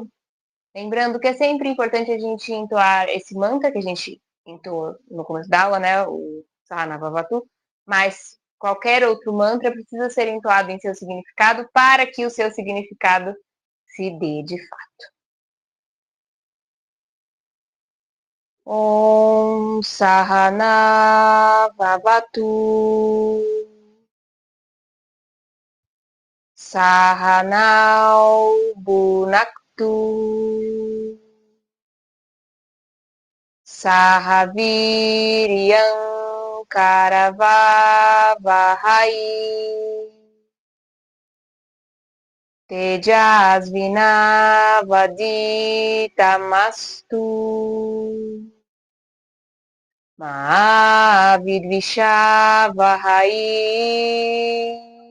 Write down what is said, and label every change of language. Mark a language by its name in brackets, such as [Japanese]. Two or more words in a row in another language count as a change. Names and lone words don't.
[Portuguese] Lembrando que é sempre importante a gente entoar esse mantra que a gente entoou no começo da aula, né? O Sahanavavatu, mas qualquer outro mantra precisa ser entoado em seu significado para que o seu significado se dê de fato. [Sanskrit] Om Sahanavavatu Sahanau Bhunaktu Sahaviriyam Karavavahai Tejasvinavaditamastu Mahavidvishavahai.